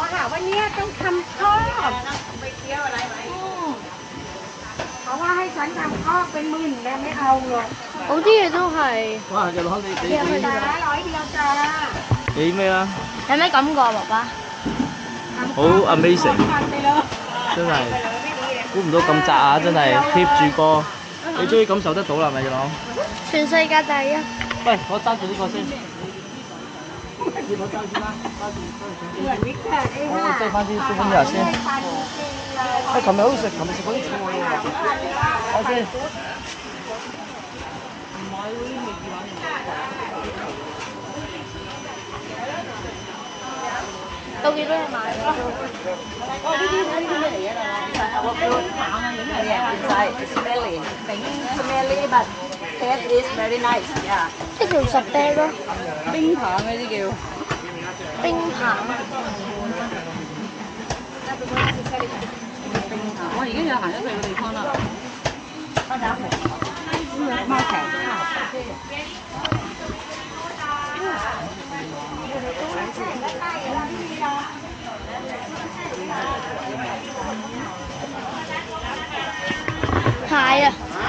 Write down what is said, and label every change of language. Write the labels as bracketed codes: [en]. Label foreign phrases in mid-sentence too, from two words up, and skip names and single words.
[th] หาว่าเนี่ยต้องทำคอกไปเที่ยวอะไรไหมเขาว่าให้ฉันทำคอกเป็นหมื่นแล้วไม่เอาหรอก [yue] 好啲嘢都係。哇！日朗你 [th] จ้า100เดียวจ้า [yue] 你咩啊？有咩感覺啊，爸爸？好 amazing， 真係估唔到咁窄啊！真係貼住個，你終於感受得到啦，係咪日朗？全世界第一。喂，我揸住呢個先。我揸住啦，揸住。 [th] เหมือนวิกเตอร์เอง [yue] 我 [th] ค่ะ [yue] 擠翻啲燒粉入先。喂，琴日好似食，琴日食嗰啲菜喎。我先。到幾多嘢買啊？ [en] smelly smelly but taste is very nice yeah [yue] 即係叫十啤咯，冰棒嗰啲叫。冰棒。我而家又行咗去個地方啦。Market。蟹啊！